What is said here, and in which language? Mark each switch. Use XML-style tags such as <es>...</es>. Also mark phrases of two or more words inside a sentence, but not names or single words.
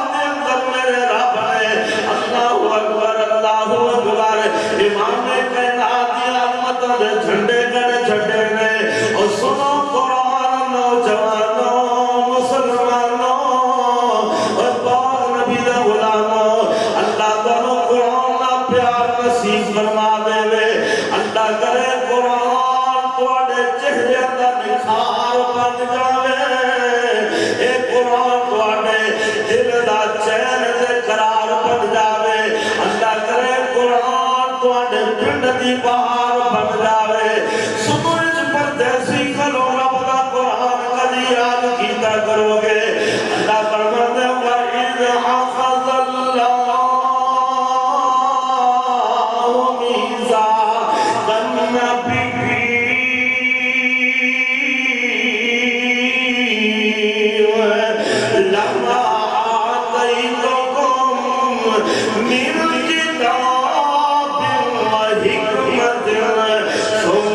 <pa>دے اندر میرے رب نے اللہ اکبر امام کائنات کی عظمت دے جھنڈے کڑ چھڑے نے اور سنو قرآن نوجوانوں مسلمانوں اور پاک نبی دے غلاموں اللہ تعالیٰ قرآن کا پیار نصیب فرما دے وے اللہ کرے قرآن تواڈے چہرے دا نکھار بن جاوے اے قرآن تواڈے دل دا چین تے قرار بن جاوے اللہ کرے قرآن تواڈے پنڈ دی بہار بن جاوے سمجھ پردیسی کرو رب دا قرآن کدی یاد کیتا کرو گے اللہ فرماتے ہیں</pa> <ar>وَإِذْ أَخَذَ اللَّهُ مِيثَاقَ النَّبِيِّينَ لَمَّا آتَيْتُكُم مِّنْ كِتَابٍ وَحِكْمَةٍ</ar>